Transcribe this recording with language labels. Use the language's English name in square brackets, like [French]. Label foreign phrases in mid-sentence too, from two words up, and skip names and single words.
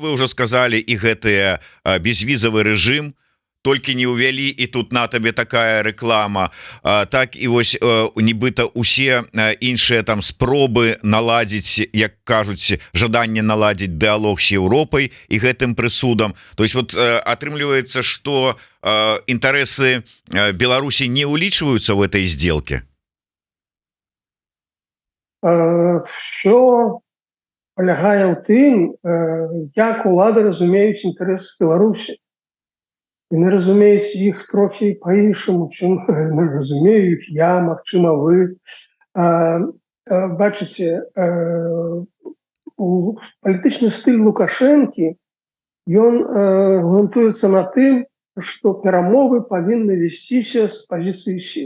[Belarusian] вы ўжо сказалі і гэтыя безвізавы рэжым толькі не ўвялі і тут на табе такая рэклама так і вось нібыта усе іншыя там спробы наладзіць як кажуць жаданне наладзіць дыалог з Еўропай і гэтым прысудам [Russian] то есть вот [Belarusian] атрымліваецца [Russian] что интересы Беларуси не уличиваются в этой сделке? [Belarusian] Все полягае ў тым, як улады разумеюць інтарэсы Беларусі. Яны разумеюць іх трохі па-іншаму, чым разумею іх я, магчыма, вы. Бачыце, палітычны стыль Лукашэнкі, ён грунтуецца на тым, што перамовы павінны весціся з пазіцыі сіл.